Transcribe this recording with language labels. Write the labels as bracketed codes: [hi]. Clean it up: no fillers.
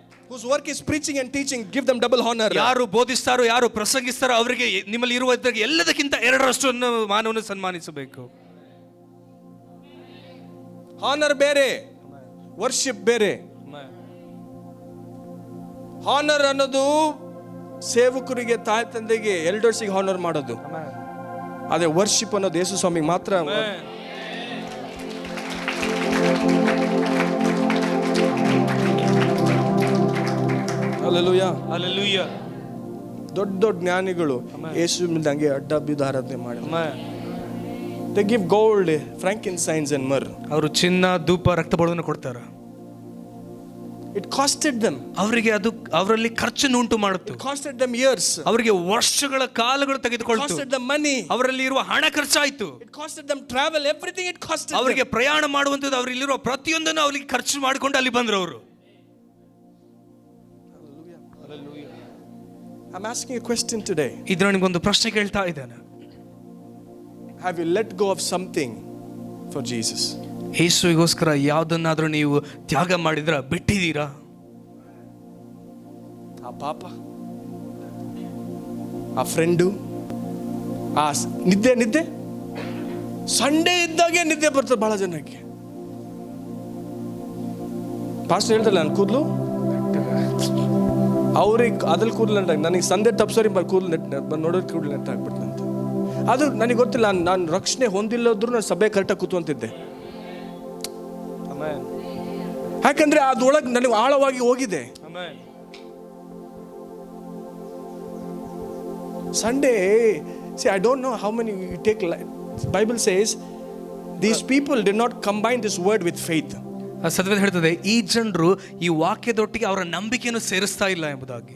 [en] Whose work is preaching and teaching, give them double honor. [kn] ಯಾರು ಬೋಧಿಸ್ತಾರೋ, ಯಾರು ಪ್ರಸಂಗಿಸ್ತಾರೋ ಅವರಿಗೆ ನಿಮ್ಮಲ್ಲಿ ಇರುವ ಎಲ್ಲದಕ್ಕಿಂತ ಎರಡರಷ್ಟು ಮಾನವನ ಸನ್ಮಾನಿಸಬೇಕು. ಹಾನರ್ ಬೇರೆ, ವರ್ಷಿಪ್ ಬೇರೆ. ಹಾನರ್ ಅನ್ನೋದು ಸೇವಕರಿಗೆ, ತಾಯಿ ತಂದೆಗೆ, ಎಲ್ಡರ್ಸಿಗೆ ಹಾನರ್ ಮಾಡೋದು. ಅದೇ ವರ್ಷಿಪ್ ಅನ್ನೋದು ಯೇಸು ಸ್ವಾಮಿಗೆ ಮಾತ್ರ. Hallelujah, hallelujah. ದೊಡ್ಡ ದೊಡ್ಡ ಜ್ಞಾನಿಗಳು ಯೇಸು ಹಂಗೆ ಅಡ್ಡ ಬಿದ್ದು ಆರಾಧನೆ ಮಾಡಿ. [en] They give gold, frankincense and myrrh. [kn] ಅವರು ಚಿನ್ನ, ಧೂಪ, ರಕ್ತಬಳವನ್ನು ಕೊಡ್ತಾರೆ. [en] It costed them. [kn] ಅವರಿಗೆ ಅದು ಅವರಲ್ಲಿ ಖರ್ಚನ್ನು ಉಂಟು ಮಾಡುತ್ತೆ. [en] It costed them years. [kn] ಅವರಿಗೆ ವರ್ಷಗಳ ಕಾಲಗಳು ತೆಗೆದುಕೊಳ್ತು. [en] It costed them money. [kn] ಅವರಲ್ಲಿ ಇರುವ ಹಣ ಖರ್ಚಾಯಿತು. [en] It costed them travel, everything it costed them. [kn] ಅವರಿಗೆ ಪ್ರಯಾಣ ಮಾಡುವಂತದ್ದು, ಅವರಲ್ಲಿರುವ ಪ್ರತಿಯೊಂದನ್ನು ಅವರಿಗೆ ಖರ್ಚು ಮಾಡಿಕೊಂಡು ಅಲ್ಲಿ ಬಂದ್ರು ಅವರು. [en] I'm asking a question today. [kn] ಇದನ್ನ ನಿಮಗೊಂದು ಪ್ರಶ್ನೆ ಕೇಳ್ತಾ ಇದ್ದೇನೆ. [en] Have you let go of something for Jesus? [kn] ಯೇಸುವಿಗೋಸ್ಕರ ಯಾವುದನ್ನಾದ್ರೂ ನೀವು ತ್ಯಾಗ ಮಾಡಿದ್ರಾ, ಬಿಟ್ಟಿದ್ದೀರಾ? ಆ ಪಾಪ, ಆ ಫ್ರೆಂಡು, ಆ ನಿದ್ದೆ ಸಂಡೇ ಇದ್ದಾಗೆ ನಿದ್ದೆ ಬರ್ತದೆ ಬಹಳ ಜನಕ್ಕೆ. ಪಾಸ್ಟರ್ ಹೇಳ್ತಾರೆ ನನ್ನ ಕೂದಲು ಅವ್ರಿಗೆ ಅದ್ರಲ್ಲಿ ಕೂದಲು ನೆಟ್ಟಾಗ, ನನಗೆ ಸಂದೆ ತಪ್ಸೋರಿ ಕೂದಲು ಬಂದು ನೋಡೋದು ಕೂದಲು ನೆಟ್ಟಾಗ್ಬಿಡ್ತಂತೆ. ಅದು ನನಗೆ ಗೊತ್ತಿಲ್ಲ. ನಾನು ರಕ್ಷಣೆ ಹೊಂದಿಲ್ಲದ್ರೂ ನಾನು ಸಭೆ ಕರೆಕ್ಟಾಗಿ ಕೂತ್ಕೊಂತಿದ್ದೆ. ಯಾಕಂದ್ರೆ ಅದೊಳಗೆ ನನಗೆ ಆಳವಾಗಿ ಹೋಗಿದೆ. [en] Sunday, see, I don't know how many you take. Bible says these people did not combine this word with faith. [kn] ಸತ್ಯವೇದ ಹೇಳ್ತದೆ, ಈ ಜನರು ಈ ವಾಕ್ಯದೊಟ್ಟಿಗೆ ಅವರ ನಂಬಿಕೆಯನ್ನು ಸೇರಿಸ್ತಾ ಇಲ್ಲ ಎಂಬುದಾಗಿ.